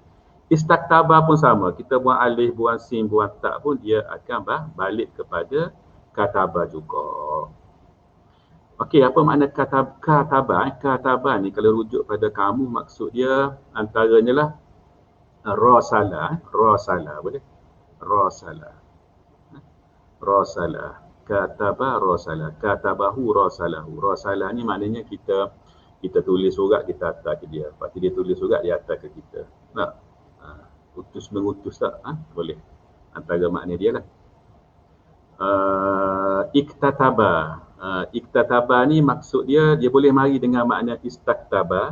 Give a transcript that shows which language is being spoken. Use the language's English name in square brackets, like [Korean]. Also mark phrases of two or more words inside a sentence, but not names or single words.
[Malay] Istaktaba pun sama, kita buang alif, buang sin, buang ta pun dia akan balik kepada kataba juga. Okey, apa makna kataba? Kataba ni kalau rujuk pada kamu, maksud dia antaranya lah rasala, boleh? [Arabic] راسل. كتب راسل. كتبه راسله. [Malay] Rasalah ni maknanya kita tulis surat, kita hantar ke dia. Lepas tu dia tulis surat, dia hantar ke kita. Tak? Utus mengutus tak? Boleh. Antara makna dia lah. Iktataba. Iktataba ni maksud dia boleh mari dengan makna istaktaba.